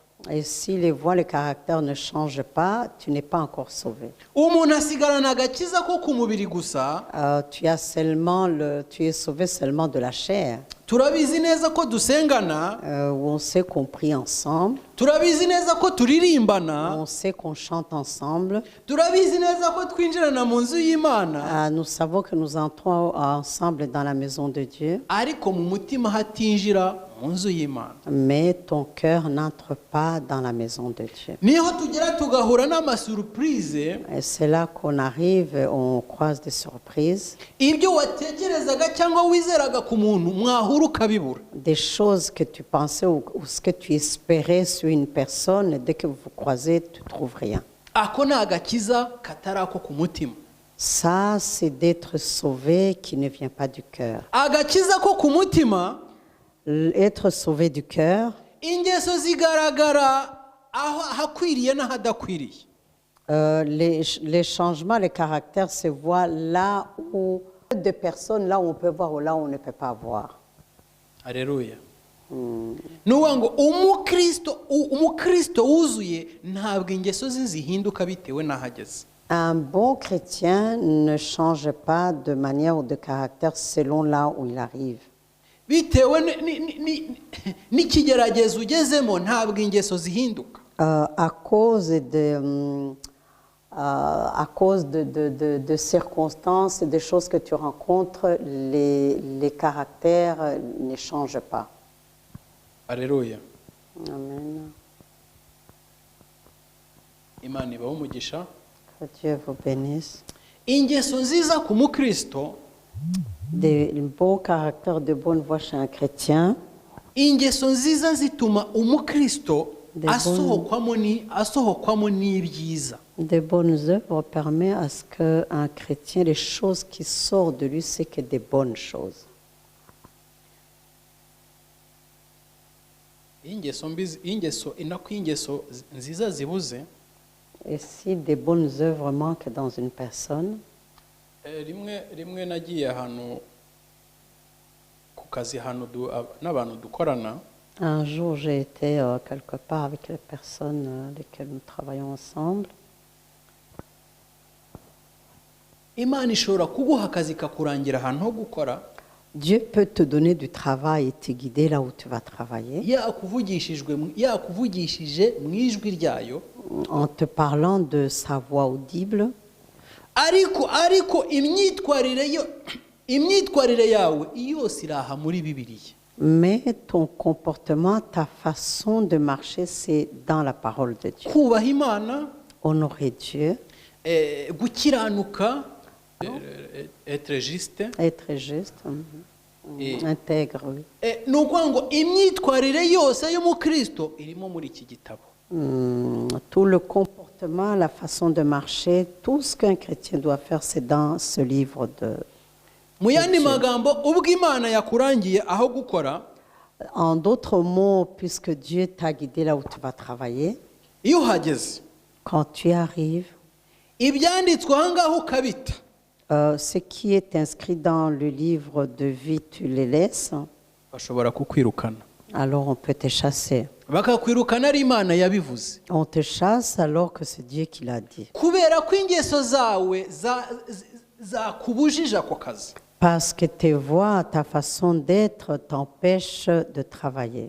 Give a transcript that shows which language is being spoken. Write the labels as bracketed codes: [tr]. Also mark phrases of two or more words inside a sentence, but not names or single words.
[fr] Et si les voies, les caractères ne changent pas, tu n'es pas encore sauvé. [rw] Umuntu asigarana agakiza ko ku mubiri gusa. [fr] Tu es sauvé seulement de la chair. [rw] Turabizi neza ko dusengana, [fr] Où on sait qu'on prie ensemble, [rw] turabizi neza ko turirimbana, [fr] on sait qu'on chante ensemble. [rw] turabizi neza ko twinjirana mu nzu y'Imana, [fr] Nous savons que nous entrons ensemble dans la maison de Dieu, [rw] ariko mu mutima hatinjira mu nzu y'Imana. [fr] mais ton cœur n'entre pas dans la maison de Dieu. [rw] Niho tugera tugahura n'amasurprise, [fr] Et c'est là qu'on arrive, on croise des surprises, [rw] ibyo watekerezaga cyangwa wizeraga ku muntu mwahura ukabibura. [fr] des choses que tu pensais ou ce que tu espérais sur une personne, dès que vous vous croisez, tu ne trouves rien. [rw] Ako ni agakiza katari ako ku mutima. [fr] Ça, c'est d'être sauvé qui ne vient pas du cœur. [rw] Agakiza ko ku mutima, [fr] Être sauvé du cœur, [rw] ingeso zigaragara aho hakwiriye n'ahadakwiriye. les changements, les caractères se voient là où des personnes, là où on peut voir ou là où on ne peut pas voir. Haleluya. Nuwa ngo umukristo wuzuye ntabwo ingeso ze zihinduka bitewe n'ahageze. [fr] Un bon chrétien ne change pas de manière ou de caractère selon là où il arrive. [rw] bitewe n'ikigeragezo ugezemo ntabwo ingeso zihinduka. [fr] À cause de circonstances et des choses que tu rencontres, les caractères ne changent pas. Alléluia. Amen. [rw] Imana ibahe umugisha. [fr] Que Dieu vous bénisse. [rw] Ingeso nziza ku mukristo, [fr] Des beaux caractères de bonne voie chez un chrétien. [rw] ingeso nziza zituma umukristo [fr] De [rw] asohokwamo n'ibyiza. [fr] Des bonnes œuvres permettent à ce qu'un chrétien, les choses qui sortent de lui, c'est que des bonnes choses. [rw] Ingeso nziza zibuze, [fr] Et si des bonnes œuvres manquent dans une personne, [rw] rimwe nagiye ahantu ku kazi n'abantu dukorana. [fr] un jour j'ai été quelque part avec les personnes lesquelles nous travaillons ensemble. [rw] Imana ishobora kuguha akazi kakurangira ahantu ho gukora, [fr] Dieu peut te donner du travail et te guider là où tu vas travailler [rw] yakuvugishije mu ijwi ryayo, [fr] en te parlant de sa voix audible. [rw] ariko imyitwarire yawe yose iraha muri Bibiliya. [fr] Mais ton comportement, ta façon de marcher, c'est dans la parole de Dieu. [rw] Kubaha Imana, [fr] Honorer Dieu, gukiranuka, être juste, intègre, oui. [rw] ni ukuvuga ngo imyitwarire yose y'umukristo irimo muri iki gitabo. [fr] Tout le comportement, la façon de marcher, tout ce qu'un chrétien doit faire, c'est dans ce livre de... [rw] Mu yandi magambo, ubwo Imana yakurangiye aho gukora, [fr] En d'autres mots, puisque Dieu t'a guidé là où tu vas travailler, [rw] iyo uhageze, [fr] quand tu arrives, [rw] ibyanditswe aha ngaha ukabita, [fr] ce qui est inscrit dans le livre de vie, tu les laisses, [rw] bashobora kukwirukana. [fr] alors on peut te chasser. [rw] Bakakwirukana ari Imana yabivuze. [fr] On te chasse alors que c'est Dieu qui l'a dit. [rw] Kubera ko ingeso zawe zakubujije ako kazi. [fr] Parce que tes voix, ta façon d'être t'empêche de travailler.